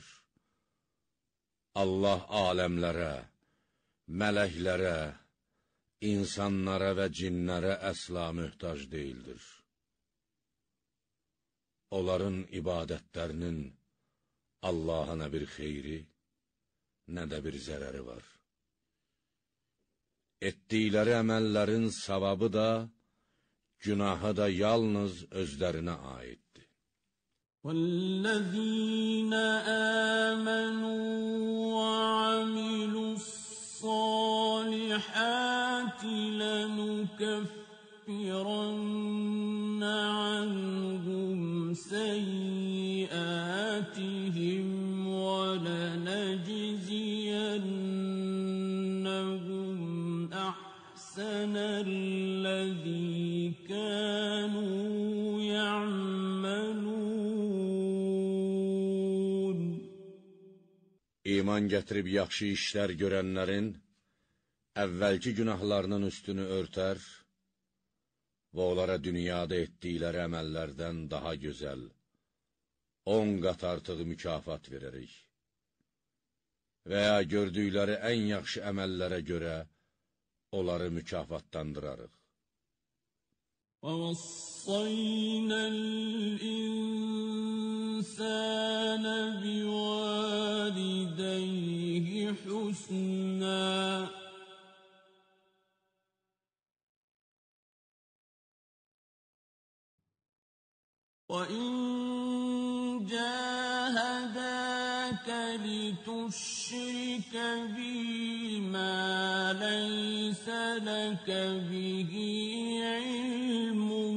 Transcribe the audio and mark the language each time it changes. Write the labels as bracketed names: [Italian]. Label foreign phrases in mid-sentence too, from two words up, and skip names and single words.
[Azerbaijani] Allah aləmlərə, mələklərə, insanlara və cinlərə əsla möhtac deyildir. onların ibadətlərinin Allaha nə bir xeyri, nə də bir zərəri var. Etdikləri əməllərin savabı da, günahı da yalnız özlərinə aiddir. [Arabic] وَالَّذِينَ آمَنُوا وَعَمِلُوا الصَّالِحَاتِ لَنُكَفِّرَنَّ عَنْهُمْ سَيِّئَاتِهِمْ وَلَنَجْزِيَنَّهُمْ أَحْسَنَ الَّذِي كَانُوا يَعْمَلُونَ. [Azerbaijani] İman gətirib yaxşı işlər görənlərin əvvəlki günahlarının üstünü örtər və onlara dünyada etdikləri əməllərdən daha gözəl, 10 qat artıq mükafat verərik. Və ya gördükləri ən yaxşı əməllərə görə onları mükafatlandırarıq. [Arabic] وَوَصَّيْنَا الْإِنسَانَ بِوَالِدَيْهِ حُسْنًا وَإِنْ جَاهَدَاكَ لِتُشْرِكَ بِي مَا لَيْسَ لَكَ بِهِ عِلْمٌ